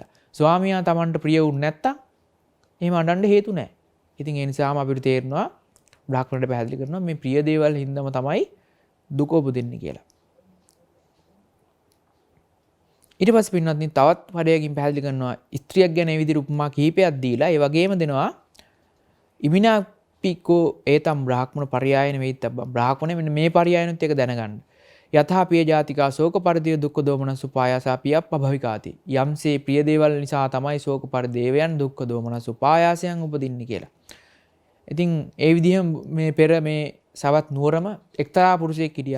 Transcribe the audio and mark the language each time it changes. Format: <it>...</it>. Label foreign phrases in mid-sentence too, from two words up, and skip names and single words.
<si>ස්වාමියා Tamanට ප්‍රිය වුණ නැත්තම් එහෙම අඬන්න හේතු නැහැ. ඉතින් ඒ නිසාම අපිට තේරෙනවා බ්‍රාහ්මණයට පැහැදිලි කරනවා මේ ප්‍රිය දේවල් හින්දාම තමයි දුක උපදින්නේ කියලා. ඊට පස්සේ පින්වත්නි තවත් පදයකින් පැහැදිලි කරනවා ස්ත්‍රියක් ගැන මේ විදිහට උපමා කිහිපයක් දීලා ඒ වගේම දෙනවා</si> <pi>ඉමිනාපිකෝ ඒතම් බ්‍රාහ්මණ පරයයන වේිතබ්බ.</pi> <si>බ්‍රාහ්මණ මෙන්න මේ පරයයනුත් එක දැනගන්න.</si> <pi>යථා පිය ජාතිකා ශෝක පරිදේව දුක්ඛ දෝමනස් උපායාසා පියප්පභවිකාති.</pi> <si>යම්සේ ප්‍රිය දේවල් නිසා තමයි ශෝක පරිදේවයන් දුක්ඛ දෝමනස් උපායාසයන් උපදින්නේ කියලා. ඉතින් ඒ විදිහම මේ පෙර මේ සවත් නුවරම එක්තරා පුරුෂයෙක් හිටියා.</si>